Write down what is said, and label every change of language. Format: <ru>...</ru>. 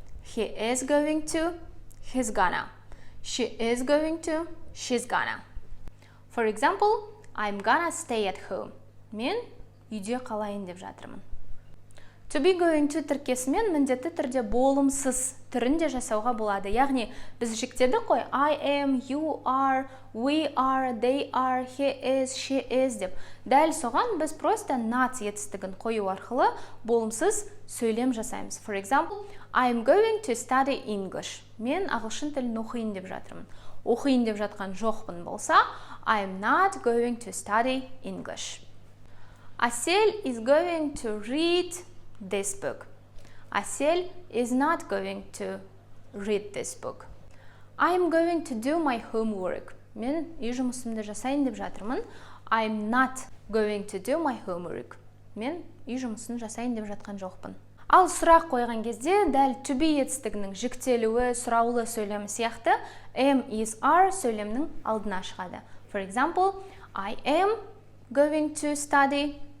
<en>He is going to, he's gonna. She is going to, she's gonna. For example, I'm gonna stay at home.</en> <kk>Мен үйде қалайын деп жатырмын. To be going to тіркесімен міндетті түрде болымсыз түрінде жасауға болады. Яғни, біз жіктедік қой,</kk> <en>I am, you are, we are, they are, he is, she is деп.</en> <kk>Дәл соған біз просто not етістігін қою арқылы болымсыз сөйлем жасаймыз.</kk> <en>For example, I'm going to study English.</en> <kk>Мен ағылшын тілін оқиын деп жатырмын. Оқиын деп жатқан жоқпын болса,</kk> <en>I'm not going to study English. Асел is going to read this book. Асел is not going to read this book. I'm going to do my homework.</en> <kk>Мен үй жұмысымды жасайын деп жатырмын.</kk> <en>I'm not going to do my homework.</en> <kk>Мен үй жұмысын жасайын деп жатқан жоқпын. Ал сұрақ қойған кезде дәл to be етістігінің жіктелуі, сұраулы сөйлемі сияқты am, is, are сөйлемнің алдына шығады.</kk> <en>For example, I am going to study.</en>